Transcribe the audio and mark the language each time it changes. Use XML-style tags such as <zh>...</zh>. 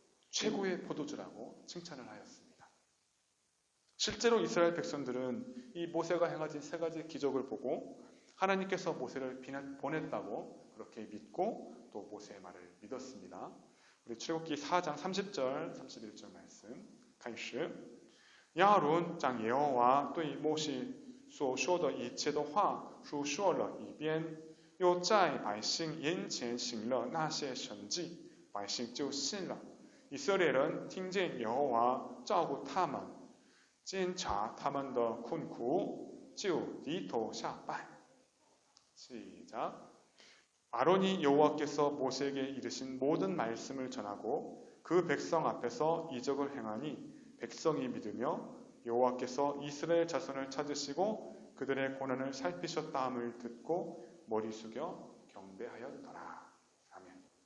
<ko>최고의 포도주라고 칭찬을 하였습니다. 실제로 이스라엘 백성들은 이 모세가 행하신 세 가지 기적을 보고 하나님께서 모세를 보냈다고 그렇게 믿고 또 모세의 말을 믿었습니다. 우리 출애굽기 4장 30절, 31절 말씀.</ko> <zh>开始，亚伦将耶和华对摩西所说的一切的话述说了一遍，又在百姓眼前行了那些神迹，百姓就信了。以色列人听见耶和华照顾他们，检查他们的困苦，就低头下拜。</zh> <ko>시작. 아론이 여호와께서 모세에게 이르신 모든 말씀을 전하고 그 백성 앞에서 이적을 행하니 백성이 믿으며 여호와께서 이스라엘 자손을 찾으시고 그들의 고난을 살피셨다함을 듣고 머리 숙여 경배하였더라. 아멘.</ko>